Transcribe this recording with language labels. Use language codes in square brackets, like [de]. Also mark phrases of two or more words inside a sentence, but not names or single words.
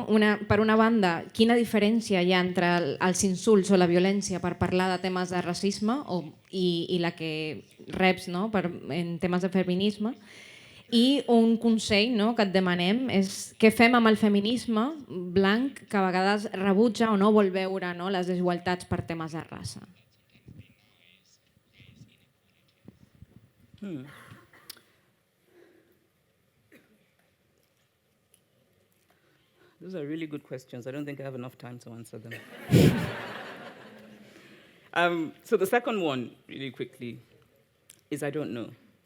[ca] Per una banda, quina diferència hi ha entre els insults o la violència per parlar de temes de racisme i la que reps, no? En temes de feminisme? I un consell, no, que et demanem és què fem amb el feminisme blanc que a vegades rebutja o no vol veure, no, les desigualtats per temes de raça. [en] Those are really good questions. I don't think I have enough time to answer them. So the second one, really quickly, is I don't know.